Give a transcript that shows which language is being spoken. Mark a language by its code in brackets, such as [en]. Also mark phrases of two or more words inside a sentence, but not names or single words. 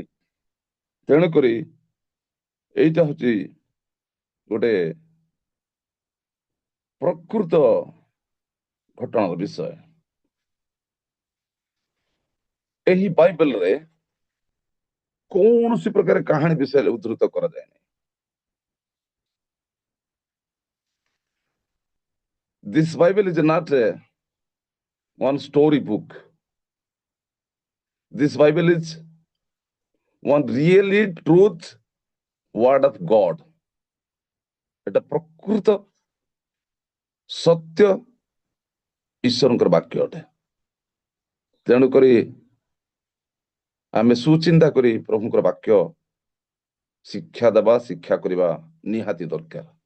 [or] ତେଣୁକରି ଏଇଟା ହଉଛି ଗୋଟେ ପ୍ରକୃତ ଘଟଣାର ବିଷୟ। ଏହି ବାଇବେଲରେ କୌଣସି ପ୍ରକାର କାହାଣୀ ବିଷୟରେ ଉଦ୍ଧୃତ କରାଯାଏ ନାହିଁ। [en] This Bible is not one story book. This Bible is one really truth word of God. [or] এটা ପ୍ରକୃତ ସତ୍ୟ ଈଶ୍ୱରଙ୍କର ବାକ୍ୟ ଅଟେ। ତେଣୁକରି ଆମେ ସୁଚିନ୍ତା କରି ପ୍ରଭୁଙ୍କର ବାକ୍ୟ ଶିକ୍ଷା ଦେବା, ଶିକ୍ଷା କରିବା ନିହାତି ଦରକାର।